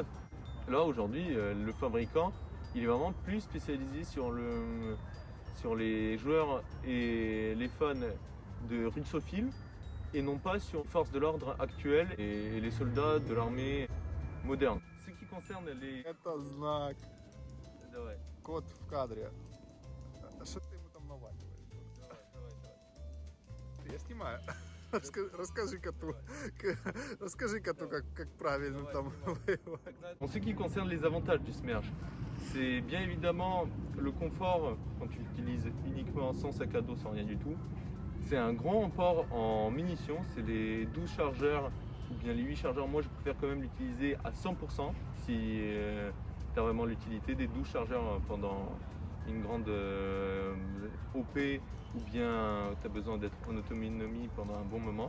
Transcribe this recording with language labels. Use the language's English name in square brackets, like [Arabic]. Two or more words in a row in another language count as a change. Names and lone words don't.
[French] Là aujourd'hui, le fabricant, il est vraiment plus spécialisé sur les joueurs et les fans de russophiles et non pas sur les forces de l'ordre actuelles et les soldats de l'armée moderne. Ce qui concerne les... [Russian] Это знак, Давай, кот в кадре. Что ты ему там наваливаешь? Я снимаю. Расскажи коту, как правильно там воевать. [French] En ce qui concerne les avantages du Smerch, c'est bien évidemment le confort quand tu l'utilises uniquement sans sac à dos, sans rien du tout. C'est un grand emport en munitions, c'est les 12 chargeurs ou bien les 8 chargeurs. Moi je préfère quand même l'utiliser à 100% si tu as vraiment l'utilité des 12 chargeurs pendant une grande OP ou bien tu as besoin d'être en autonomie pendant un bon moment.